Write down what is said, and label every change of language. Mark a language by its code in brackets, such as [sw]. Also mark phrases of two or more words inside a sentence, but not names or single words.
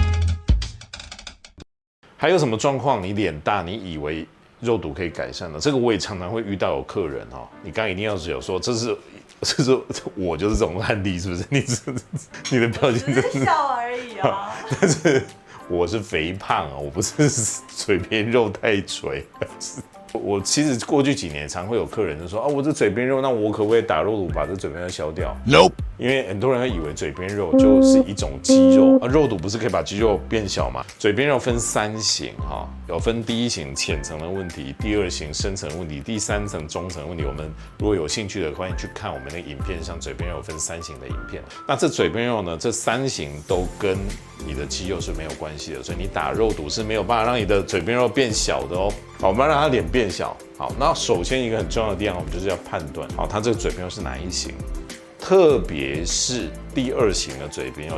[zh] 還有什麼狀況？你臉大，你以為肉毒可以改善的？這個我也常常會遇到有客人你剛剛一定要有說，這是我就是這種案例，是不是？你的表情真的是笑而已啊。但是我是肥胖我不是嘴邊肉太垂。我其實過去幾年常會有客人就說啊，我這嘴邊肉，那我可不可以打肉毒把這嘴邊肉消掉 ？No， 因為很多人會以為嘴邊肉就是一種肌肉啊，肉毒不是可以把肌肉變小嗎？嘴邊肉分3型哈，有分第1型淺層的問題，第2型深層問題，第3層中層問題。我們如果有興趣的，歡迎去看我們那個影片，像嘴邊肉分3型的影片。那這嘴邊肉呢，這3型都跟你的肌肉是沒有關係的，所以你打肉毒是沒有辦法讓你的嘴邊肉變小的哦。好，我們要讓它臉變小。好，那首先一個很重要的地方，我們就是要判斷，好，它這個嘴邊肉是哪一型，特別是第2型的嘴邊肉。